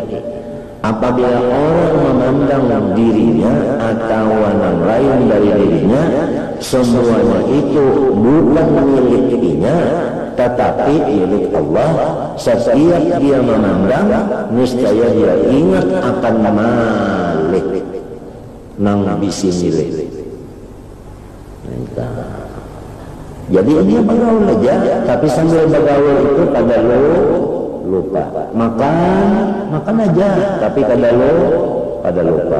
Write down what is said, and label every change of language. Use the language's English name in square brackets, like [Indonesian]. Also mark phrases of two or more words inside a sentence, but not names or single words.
[Indonesian] Apabila orang memandang dirinya atau yang lain dari dirinya, semuanya itu bukan milik dirinya, tetapi milik Allah. Setiap dia memandang, niscaya dia ingat akan Malik [Banjar] nang bisi [Indonesian] milik. Jadi dia bergaul aja, tapi sambil bergaul itu kada lupa. Makan aja, tapi kada lupa.